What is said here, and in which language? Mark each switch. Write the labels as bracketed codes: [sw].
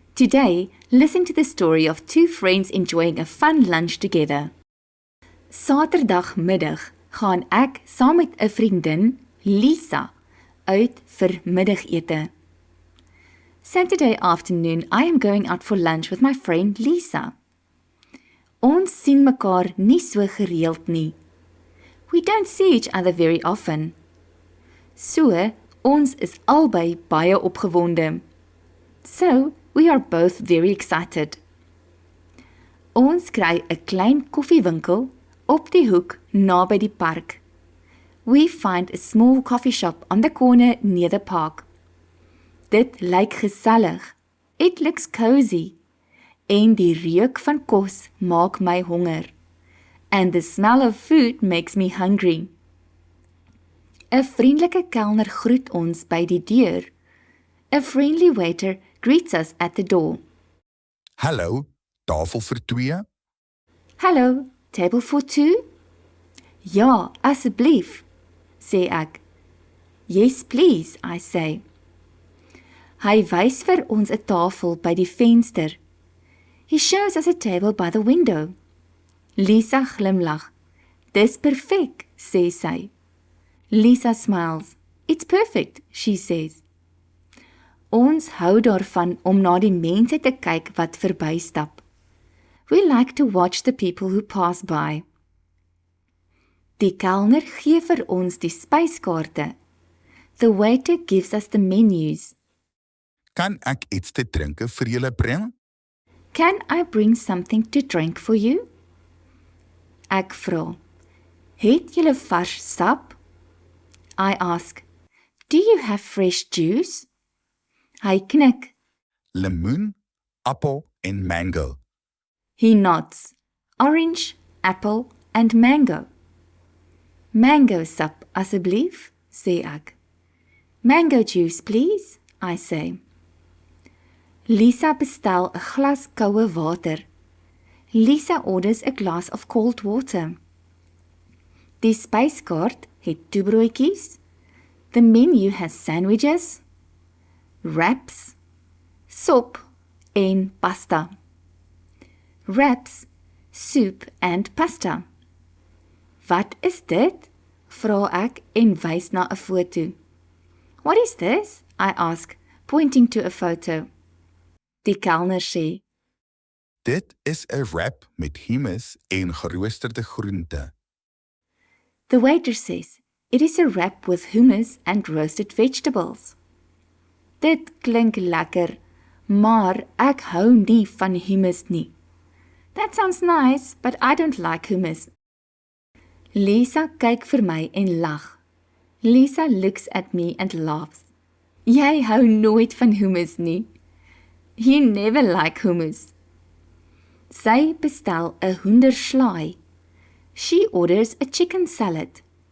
[en] Today, listen to the story of two friends enjoying a fun lunch together. [af] Saterdagmiddag gaan ek saam met 'n vriendin, Lisa, uit vir middagete. [en] Saturday afternoon, I am going out for lunch with my friend Lisa. [af] Ons sien mekaar nie so gereeld nie. [en] We don't see each other very often. So, [af] ons is albei baie opgewonde. [en] So, we are both very excited. [af] Ons kry 'n klein koffiewinkel op die hoek naby die park. [en] We find a small coffee shop on the corner near the park. [af] Dit lyk gesellig. [en] It looks cozy. [af] En die reuk van kos maak my honger. [en] And the smell of food makes me hungry. [af] 'n vriendelike kelner groet ons by die deur. [en] A friendly waiter greets us at the door. [af] Hallo, tafel vir 2? [en] Hello, table for two? [af] Ja, asseblief, sê ek. [en] Yes, please, I say. [af] Hy wys vir ons 'n tafel by die venster. [en] He shows us a table by the window. [af] Lisa glimlag. Dis perfek, sê sy. [en] Lisa smiles. It's perfect, she says. [af] Ons hou daarvan om na die mense te kyk wat verbystap. [en] We like to watch the people who pass by. [af] Die kelner gee vir ons die spyskaarte. [en] The waiter gives us the menus. [af] Kan ek iets te drinke vir julle bring? [en] Can I bring something to drink for you? [af] Ek vra, het julle vars sap? [en] I ask, do you have fresh juice? [af] Hy knik. Lemoen, appel en mango. [en] He nods. Orange, apple and mango. [af] Mango sap, asseblief, sê ek. [en] Mango juice, please, I say. [af] Lisa bestel 'n glas koue water. [en] Lisa orders a glass of cold water. [af] Die spyskaart het toebroodjies. [en] The menu has sandwiches, wraps, [af] sop en pasta. [en] Wraps, soup and pasta. [af] Wat is dit? Vra ek en wys na 'n foto. [en] What is this? I ask, pointing to a photo. [af] Die kelner sê, Dit is 'n wrap met hummus en geroosterde groente. [en] the waiter says, it is a wrap with hummus and roasted vegetables. [af] Dit klink lekker, maar ek hou nie van hummus nie. [en] That sounds nice, but I don't like hummus. [af] Lisa kyk vir my en lag. [en] Lisa looks at me and laughs. [af] Jy hou nooit van hummus nie. [en] You never like hummus. [af] Sy bestel 'n hoenderslaai. [en] She orders a chicken salad.